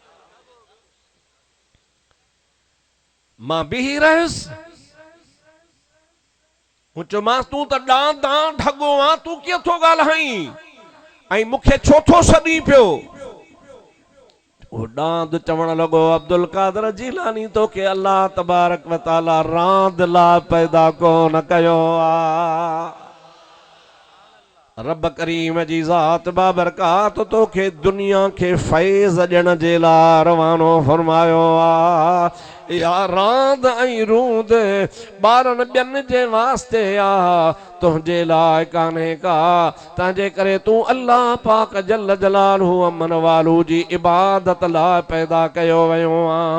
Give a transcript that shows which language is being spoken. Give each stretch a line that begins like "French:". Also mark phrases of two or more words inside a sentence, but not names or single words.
Sindhi: मां बीही रहियुसि हूं चयोमांसि तूं त ॾांद आं ढगो आं तूं कीअं थो ॻाल्हाईं ऐं मूंखे छो थो सॾी पियो। वो डांद चवण लॻो अब्दुल कादिर जीलानी तोखे अल्लाह
Arabic: تبارك وتعالى
Sindhi: रांद ला पैदा कोन कयो आ। रब करीम जी ज़ात बाबरकात तोखे दुनिया के फैज़ ॾियण जे लाइ रवानो फरमायो आ। या रांद ऐं रूंद ॿारनि ॿियनि जे वास्ते आ तुंहिंजे लाइ कान्हे का तंहिंजे करे तूं अल्लाह पाक जल जलालहू अमन वालू जी इबादत लाइ पैदा कयो वियो आ।